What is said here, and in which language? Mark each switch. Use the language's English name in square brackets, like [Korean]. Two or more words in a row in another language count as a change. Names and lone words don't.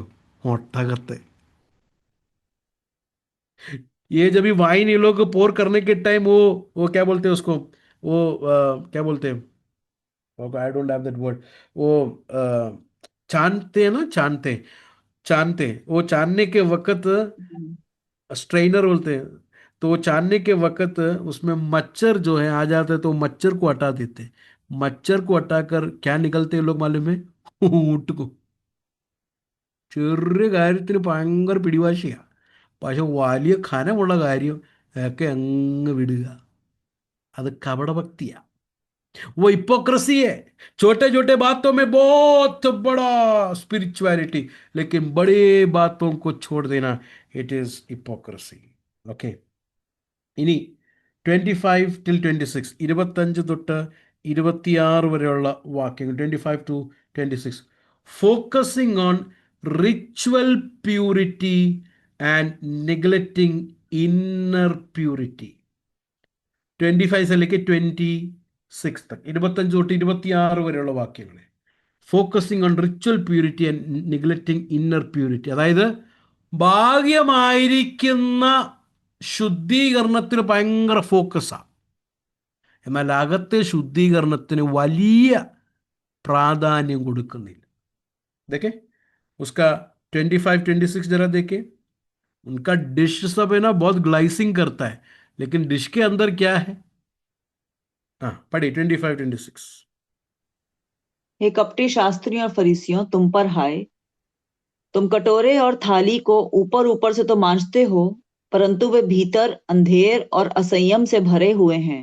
[Malayalam] ഒട്ടകത്തെ. [Hindi] ये जब भी वाइन ये लोग पोर करने के टाइम वो क्या बोलते हैं उसको, वो क्या बोलते हैं, [English] I don't have that word, [Hindi] वो छानते हैं ना, छानते छानते वो छानने के वक्त स्ट्रेनर बोलते हैं. तो वो छानने के वक्त उसमें मच्छर जो है आ जाते हैं, तो मच्छर को हटा देते हैं. मच्छर को हटाकर क्या निकलते हैं लोग मालूम है? ऊँट को. [Malayalam] ചെറിയ കാര്യത്തിന് ഭയങ്കര പിടിവാശിയാണ്, പക്ഷെ വലിയ ഖനമുള്ള കാര്യം ഒക്കെ അങ്ങ് വിടുക. അത് കപടഭക്തിയാണ്. [Hindi] वो हिपोक्रेसी है. छोटे छोटे बातों में बहुत बड़ा स्पिरिचुअलिटी, लेकिन बड़े बातों को छोड़ देना, [English] it is hypocrisy. [Hindi] ओके. [Malayalam] ഇനി [English] 25 till 26, [Malayalam] 25 തൊട്ട് 26 വരെയുള്ള വാക്യങ്ങൾ. [English] 25 to 26, focusing on ritual purity and neglecting inner purity. [Hindi] 25 से लेके 26 तक, [Malayalam] 25 തൊട്ട് 26 വരെയുള്ള വാക്യങ്ങൾ. [English] focusing on ritual purity and neglecting inner purity. [Malayalam] അതായത് ഭാഗ്യമായിരിക്കുന്ന ശുദ്ധീകരണത്തിന് ഭയങ്കര ഫോക്കസാണ്, എന്നാൽ അകത്തെ ശുദ്ധീകരണത്തിന് വലിയ പ്രാധാന്യം കൊടുക്കുന്നില്ല. [Hindi] देखे उसका 25 26 जरा देखे. उनका डिश सब है ना, बहुत ग्लाइसिंग करता है, लेकिन डिश के अंदर क्या है? हाँ पढ़िए 25 26. हे कपटी शास्त्रियों और फरीसियों, तुम पर हाय, तुम कटोरे और थाली को ऊपर ऊपर से तो मांजते हो, परंतु वे भीतर अंधेर और असंयम से भरे हुए हैं.